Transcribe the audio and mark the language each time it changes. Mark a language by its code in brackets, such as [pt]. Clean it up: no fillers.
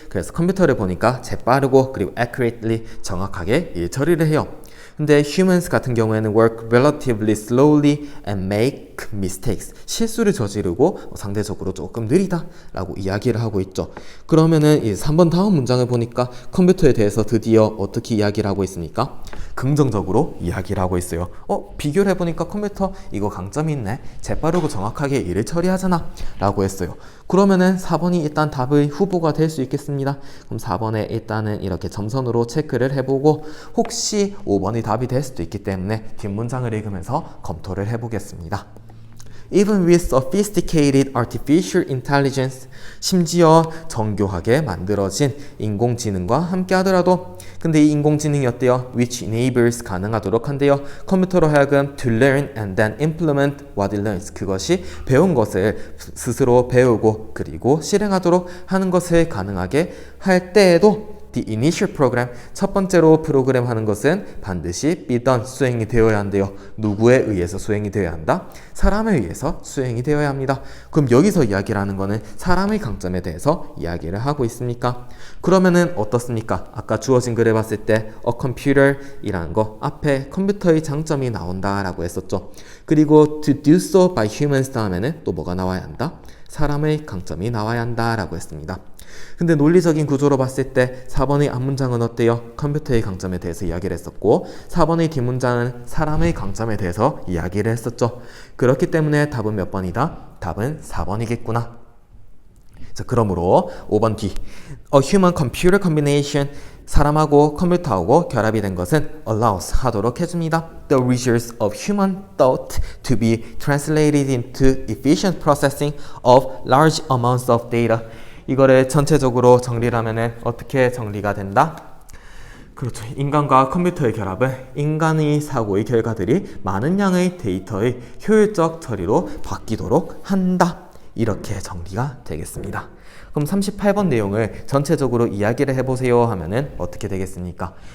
[ko] 그래서 컴퓨터를 보니까 재빠르고 그리고 accurately 정확하게 일 처리를 해요. 근데 [en] humans [ko] 같은 경우에는 [en] work relatively slowly and make mistakes. [ko] 실수를 저지르고 상대적으로 조금 느리다 라고 이야기를 하고 있죠. 그러면은 이 3번 다음 문장을 보니까 컴퓨터에 대해서 드디어 어떻게 이야기를 하고 있습니까? 긍정적으로 이야기를 하고 있어요. 비교를 해보니까 컴퓨터 이거 강점이 있네. 재빠르고 정확하게 일을 처리하잖아 라고 했어요. 그러면은 4번이 일단 답의 후보가 될 수 있겠습니다. 그럼 4번에 일단은 이렇게 점선으로 체크를 해보고 혹시 5번이 답이 될 수도 있기 때문에 뒷문장을 읽으면서 검토를 해보겠습니다. [en] Even with sophisticated artificial intelligence, [ko] 심지어 정교하게 만들어진 인공지능과 함께 하더라도 근데 이 인공지능이 어때요? [en] Which enables [ko] 가능하도록 한대요. 컴퓨터로 하여금 [en] to learn and then implement what it learns. [ko] 그것이 배운 것을 스스로 배우고 그리고 실행하도록 하는 것을 가능하게 할 때에도 [en] The initial program, [ko] 첫 번째로 프로그램 하는 것은 반드시 [en] be done, [ko] 수행이 되어야 한대요. 누구에 의해서 수행이 되어야 한다? 사람에 의해서 수행이 되어야 합니다. 그럼 여기서 이야기를 하는 거는 사람의 강점에 대해서 이야기를 하고 있습니까? 그러면은 어떻습니까? 아까 주어진 글을 봤을 때 a computer 이라는 거 앞에 컴퓨터의 장점이 나온다라고 했었죠. 그리고 [en] to do so by humans [ko] 다음에는 또 뭐가 나와야 한다? 사람의 강점이 나와야 한다라고 했습니다. 근데 논리적인 구조로 봤을 때 4번의 앞문장은 어때요? 컴퓨터의 강점에 대해서 이야기를 했었고 4번의 뒷문장은 사람의 강점에 대해서 이야기를 했었죠. 그렇기 때문에 답은 몇 번이다? 답은 4번이겠구나. 자, 그러므로 5번 뒤 [en] A human computer combination [ko] 사람하고 컴퓨터하고 결합이 된 것은 allows 하도록 해줍니다. [en] The results of human thought to be translated into efficient processing of large amounts of data. [ko] 이거를 전체적으로 정리를 하면은 어떻게 정리가 된다? 그렇죠. 인간과 컴퓨터의 결합은 인간의 사고의 결과들이 많은 양의 데이터의 효율적 처리로 바뀌도록 한다. 이렇게 정리가 되겠습니다. 그럼 38번 내용을 전체적으로 이야기를 해보세요 하면은 어떻게 되겠습니까?